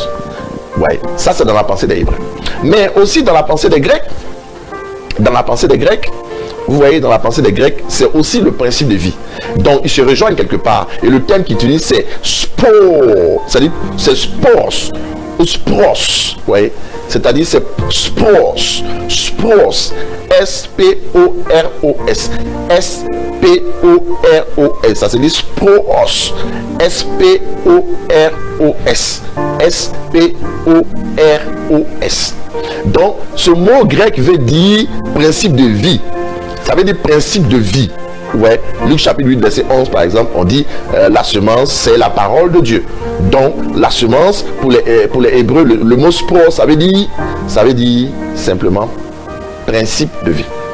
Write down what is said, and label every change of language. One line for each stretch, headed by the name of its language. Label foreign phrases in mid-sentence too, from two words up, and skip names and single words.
French: Ouais, ça c'est dans la pensée des Hébreux. Mais aussi dans la pensée des Grecs, vous voyez, dans la pensée des Grecs, c'est aussi le principe de vie. Donc, ils se rejoignent quelque part. Et le terme qu'ils utilisent, c'est sport. C'est-à-dire, c'est spors. Ou spros. Vous voyez? C'est-à-dire, c'est spros. Spros. S-P-O-R-O-S. S-P-O-R-O-S. Ça se dit spros. S-P-O-R-O-S. S-P-O-R-O-S. Donc, ce mot grec veut dire principe de vie. Ça veut dire principe de vie. Ouais. Luc chapitre 8, verset 11, par exemple, on dit la semence, c'est la parole de Dieu. Donc, la semence, pour les Hébreux, le mot sport, ça veut dire simplement principe de vie.